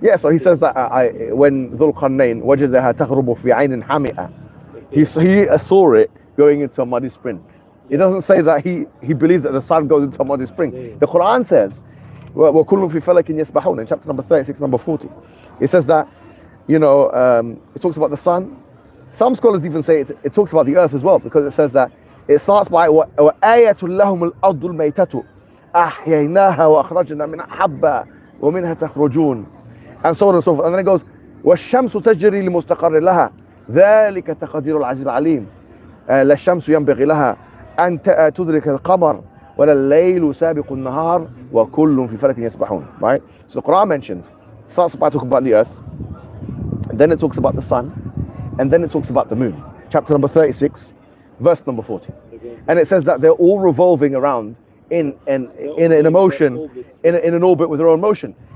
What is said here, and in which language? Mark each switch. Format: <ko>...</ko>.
<en>Yeah, so he says that when Dhul Qarnayn</en> <ar>وجدها تغرب في عين حامئة,</ar> <en>he saw it going into a muddy spring. It doesn't say that he believes that the sun goes into a muddy spring. The Quran says,</en> <ar>وَكُلٌّ فِي فَلَكٍ يَسْبَحُونَ,</ar> <en>in chapter number 36, number 40. It says that, it talks about the sun. Some scholars even say it talks about the earth as well, because it says that it starts by</en> <ar>وَآيَةٌ لَهُمُ الْأَرْضُ الْمَيْتَةُ أَحْيَيْنَاهَا وَأَخْرَجْنَا مِنْهَا حَبًّا وَمِنْهَا تَخْرُجُونَ,</ar> <en>and so on and so forth. And then it goes</en> <ar>وَالشَّمْسُ تَجْرِي لِمُسْتَقَرٍّ لَهَا ذَلِكَ تَقْدِيرُ الْعَزِيزِ الْعَلِيمِ لا الشمس ينبغي لها أن تدرك القمر ولا الليل سابق النهار وكل في فلك يسبحون.</ar> <en>Right? So the Quran mentions, starts by talking about the earth, and then it talks about the sun, and then it talks about the moon. Chapter number 36, verse number 40. And it says that they're all revolving around in a motion, in an orbit with their own motion.</en>